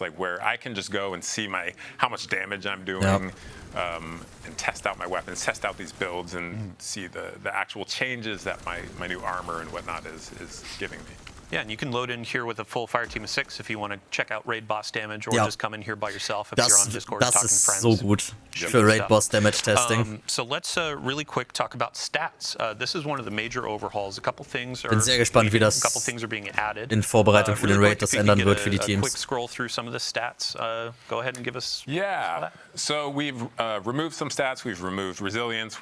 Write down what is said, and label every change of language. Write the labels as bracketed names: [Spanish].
[English] Like where I can just go and see how much damage I'm doing, and test out my weapons, test out these builds, and see the actual changes that my new armor and whatnot is giving me. Yeah, and you can load in here with a full fire team of 6 if you want to check out raid boss damage, or just come in here by yourself if you're on Discord talking to friends. [German] Das ist so gut für Raid Boss Damage Testing. [English] So let's really quick talk about stats. This is one of the major overhauls. A couple things are [German] Bin sehr gespannt, wie das [English] being added. [German] in Vorbereitung für den Raid das ändern wird für die Teams. [English] Quick scroll through some of the stats. Go ahead and give us. Yeah. So we've removed some stats. We've removed resilience.